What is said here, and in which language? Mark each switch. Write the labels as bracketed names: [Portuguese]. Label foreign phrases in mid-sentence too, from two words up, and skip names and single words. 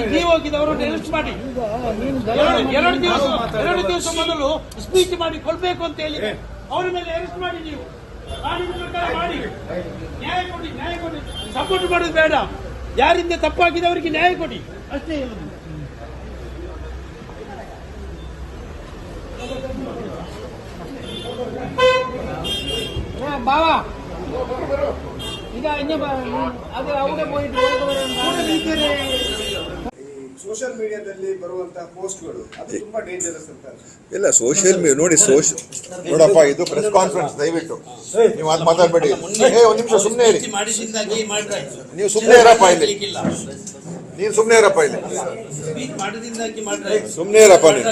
[Kannada] ನೀವು ಹೋಗಿದವರು ಅರೆಸ್ಟ್ ಮಾಡಿ ಎರಡು ದಿವಸ ಮೊದಲು ಸ್ಪೀಚ್ ಮಾಡಿ ಕೊಡ್ಬೇಕು ಅಂತ ಹೇಳಿ ಅವರ ಮೇಲೆ ಅರೆಸ್ಟ್ ಮಾಡಿ ನೀವು ಕಾನೂನು ಪ್ರಕಾರ ಮಾಡಿ ನ್ಯಾಯ ಕೊಡಿ ಸಪೋರ್ಟ್ ಮಾಡೋದು ಬೇಡ. ಯಾರಿಂದ ತಪ್ಪಾಗಿದೆ ಅವರಿಗೆ ನ್ಯಾಯ ಕೊಡಿ ಅಷ್ಟೇ ಹೇಳುದು. [Malayalam] ബാവാ ഇതാ ഇഞ്ഞ അത് അവിടെ പോയിട്ട് [English] social mediadalli [Kannada] ಬರುವಂತಹ ಪೋಸ್ಟ್ಗಳು ಅದು ತುಂಬಾ ಡೇಂಜರಸ್ ಅಂತ. ಇಲ್ಲ ಸೋಷಿಯಲ್ ನೋಡಿ ನೋಡಪ್ಪ, ಇದು [English] press conference, [Kannada] ದಯವಿಟ್ಟು ನೀವು ಅದು ಮಾತಾಡಬೇಡಿ. ಒಂದು ನಿಮಿಷ ಸುಮ್ಮನೆ ಇರಿ, ನೀವು ಸುಮ್ಮನೆ ಇರಪ್ಪ ಇಲ್ಲಿ, ನೀನು ಸುಮ್ಮನೆ ಇರಪ್ಪ ಇಲ್ಲಿ, ಸುಮ್ಮನೆ ಇರಪ್ಪ ನೀವು.